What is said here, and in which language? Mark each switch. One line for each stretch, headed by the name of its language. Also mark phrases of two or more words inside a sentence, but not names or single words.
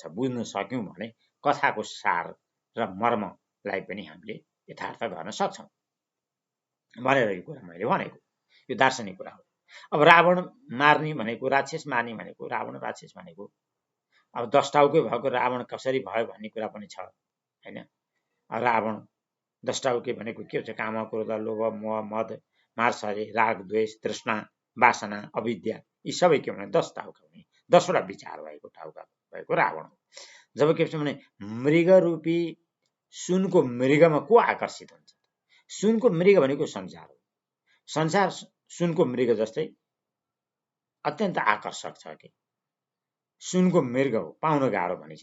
Nepali: बुझ्न सक्यौँ भने कथाको सार र मर्मलाई पनि हामीले यथार्थ गर्न सक्छौँ भनेर यो कुरा मैले भनेको। यो दार्शनिक कुरा हो। अब रावण मार्ने भनेको, राक्षस मार्ने भनेको, रावण राक्षस भनेको अब 10 टाउकै भएको रावण कसरी भयो भन्ने कुरा पनि छ हैन। रावण 10 टाउके भनेको के हुन्छ? काम, क्रोध, लोभ, मोह, मद, मात्सर्य, राग, द्वेष, तृष्णा, वासना, अविद्या, यी सबै के भने 10 टाउका हुने, 10 वटा विचार भएको टाउका भएको रावण हो। जब के भन्छ भने मृग रूपी सुनको मृगमा को आकर्षित हुन्छ? सुनको मृग भनेको संसार हो। संसार सुनको मृग जस्तै अत्यन्त आकर्षक छ कि सुनको मृग हो, पाउन गाह्रो भनिन्छ।